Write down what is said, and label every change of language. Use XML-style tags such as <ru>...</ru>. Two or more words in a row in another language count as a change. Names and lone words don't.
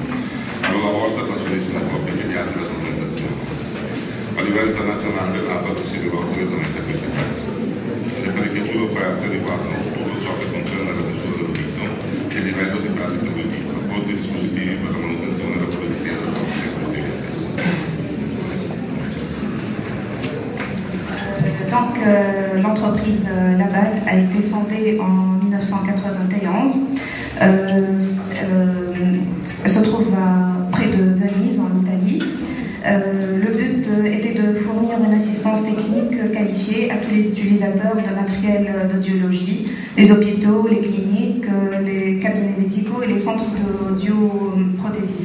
<it>A loro volta trasferiscono i propri filiali della strumentazione. A livello internazionale l'Abat si rivolge direttamente a questi paesi. Le apparecchiature offerte riguardano tutto ciò che concerne la misura dell'udito e il livello di pratica dell'udito, oltre ai dispositivi per la manutenzione e la polizia della protesi acustica stessa.</it> <fr>Donc, l'entreprise Labat a été fondée en 1991. Elle se trouve près de Venise, en Italie. Le but était de fournir une assistance technique qualifiée à tous les utilisateurs de matériel d'audiologie, les hôpitaux, les cliniques, les cabinets médicaux et les centres d'audioprothésistes.</fr>